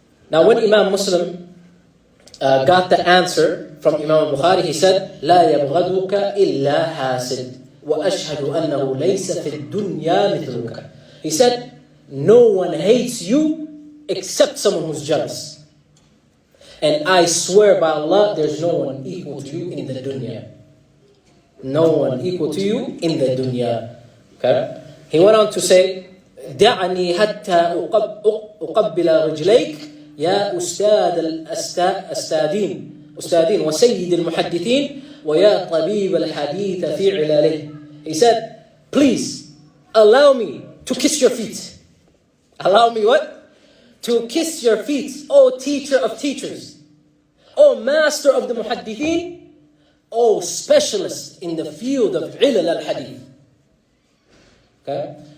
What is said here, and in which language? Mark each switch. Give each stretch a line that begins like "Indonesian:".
English: Now when Imam Muslim got the answer from Imam Bukhari, he said,
Arabic: لا يبغضك إلا حاسد وأشهد أنه ليس في الدنيا مثلك.
English: He said, no one hates you except someone who's jealous. And I swear by Allah, there's no one equal to you in the dunya. No one equal to you in the dunya. Okay? He went on to say,
Arabic: دعني حتى أقبل رجليك يا أستاذ الأستاذين وسيد المحدثين ويا طبيب الحديث في علاله.
English: He said, please allow me to kiss your feet. Allow me what? To kiss your feet, O teacher of teachers. O master of the muhaddithin, O specialist in the field of ilal al-hadith. Okay?